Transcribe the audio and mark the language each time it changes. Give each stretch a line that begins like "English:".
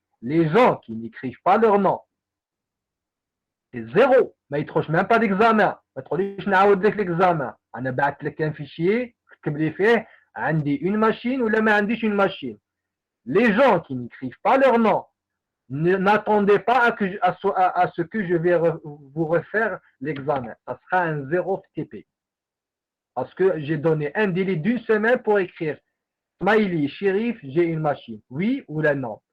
French: Les gens qui n'écrivent pas leur nom c'est zéro
Arabic: ما يدخلش
French: même pas d'examen.
Arabic: ما تقوليش نعاود لك l'examen. انا بعثت لك un fichier كتب لي فيه عندي une machine ولا ما عنديش une machine.
French: Les gens qui n'écrivent pas leur nom n'attendez pas à ce que je vais vous refaire l'examen. Ça sera un 0 TP. Parce que j'ai donné un délai d'une semaine pour écrire Smiley, Shérif, j'ai une machine. Oui ou là non.